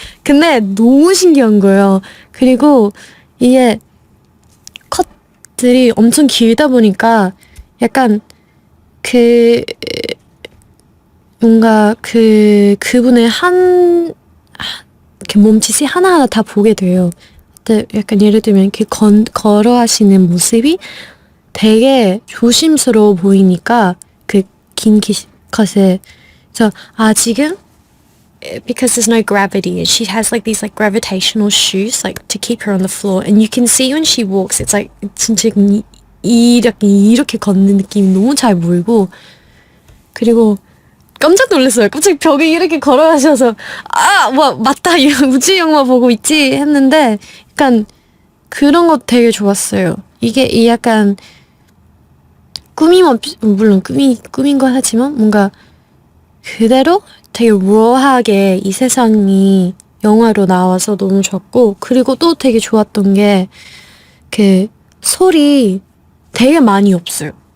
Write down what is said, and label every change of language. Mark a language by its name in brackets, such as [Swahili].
[Korean] 근데 너무 신기한 거예요. 그리고 이게 컷들이 엄청 길다 보니까 약간 뭔가 그분의 이렇게 몸짓이 하나하나 다 보게 돼요. 약간 예를 들면 이렇게 걸어 하시는 모습이 되게 조심스러워 보이니까 긴 컷에 지금 [English] because there's no gravity and she has like these like gravitational shoes like to keep her on the floor and you can see when she walks it's like [Korean] 진짜 이렇게 걷는 느낌이 너무 잘 보이고 그리고 깜짝 놀랐어요. 갑자기 벽에 이렇게 걸어가셔서 맞다 우주 영화 보고 있지 했는데 약간 그런 거 되게 좋았어요. 이게 약간 물론 꾸민 거 하지만 뭔가 그대로 되게 raw하게 이 세상이 영화로 나와서 너무 좋았고 그리고 또 되게 좋았던 게 소리 되게 많이 없어요.